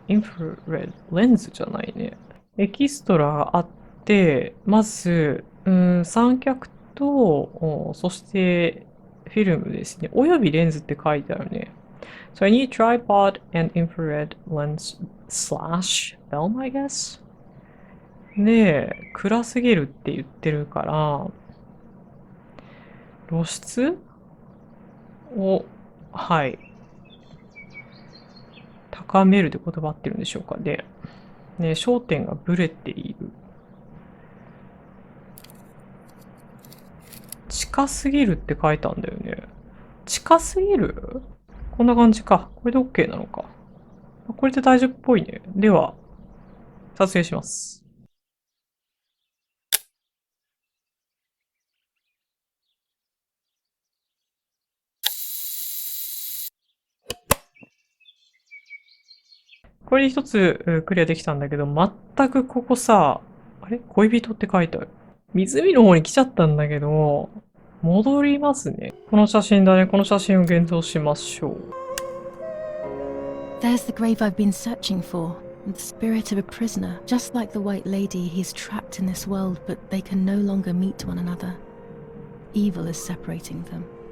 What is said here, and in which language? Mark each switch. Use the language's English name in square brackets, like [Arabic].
[Japanese] インフラレッドレンズじゃないね。エキストラがあって、まず、三脚と、そしてフィルムですね。およびレンズって書いてあるね。 [English] So I need tripod and infrared lens slash film, I guess? [Japanese] で、暗すぎるって言ってるから、露出を、はい。高めるって言葉ってるんでしょうかね。ね、焦点がブレている。近すぎるって書いたんだよね。近すぎる？こんな感じか。これで OK なのか。これで大丈夫っぽいね。では、撮影します。これで一つクリアできたんだけど、全くここさ、あれ？恋人って書いてある。湖の方に来ちゃったんだけど、戻りますね。この写真だね。この写真を現像しましょう。 [English] There's the grave I've been searching for. The spirit of a prisoner. Just like the White Lady, he's trapped in this world, but they can no longer meet one another. Evil is separating them.